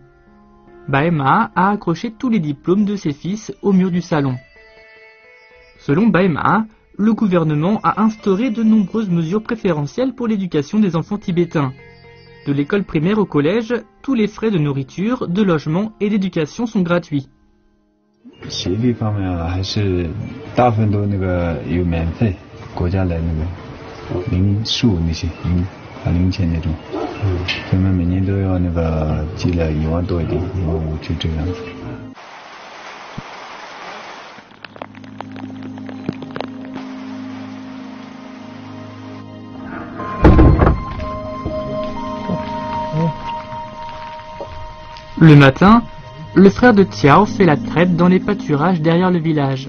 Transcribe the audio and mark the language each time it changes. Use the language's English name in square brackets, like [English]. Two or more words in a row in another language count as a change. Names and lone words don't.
[French] Bae Ma a accroché tous les diplômes de ses fils au mur du salon. Selon Bae Ma, le gouvernement a instauré de nombreuses mesures préférentielles pour l'éducation des enfants tibétains. De l'école primaire au collège, tous les frais de nourriture, de logement et d'éducation sont gratuits. [Chinese] 学历方面啊，还是大部分都那个有免费，国家来那个零数那些零钱那种，所以我们每年都要那个寄了1万多一点，1万5就这样子。 [French] Le matin, le frère de Tiao fait la traite dans les pâturages derrière le village.